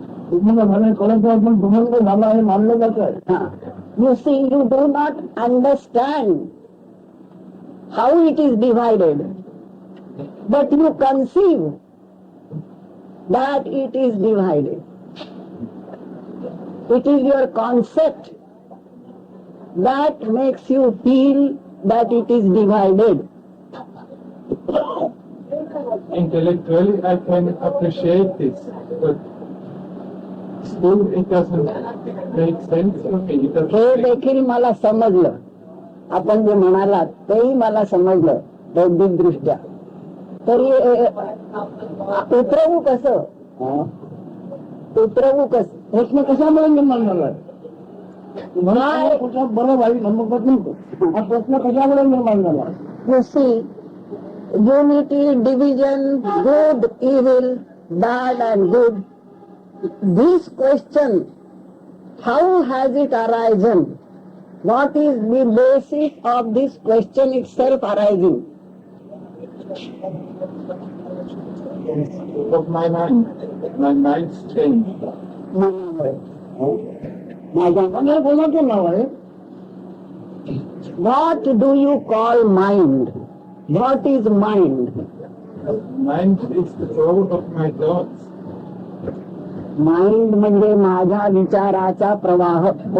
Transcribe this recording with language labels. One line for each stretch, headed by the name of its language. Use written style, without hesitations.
Marathi: तुम्हाला झालं कळत नाही, पण तुम्हाला झालं हे मानलं जातं.
English: you see, you do not understand how it is divided, but you conceive that it is divided. It is your concept that makes you feel that it is divided. Intellectually, I can appreciate this, but still it doesn't make sense to me. It
Marathi: हे
English: doesn't make
Marathi: देखील मला समजलं. आपण जे म्हणालात तेही मला समजलं बौद्धिक दृष्ट्या. तरी उतरवू कसं? उतरवू कसं? प्रश्न कशामुळे निर्माण झालाय? मला कुठं बरं वाईट म्हणत नव्हतं. हा प्रश्न कशामुळे निर्माण झाला?
English: You see, unity, division, good, evil, bad and good. This question, how has it arisen? What is the basis of this question itself arising? of my mind. My mind's changed.
Marathi: माझ्या कोणाचं नाव आहे?
English: What do you call mind? What is mind? Mind is the flow of my thoughts.
Marathi: Mind म्हणजे माझ्या विचाराचा प्रवाह.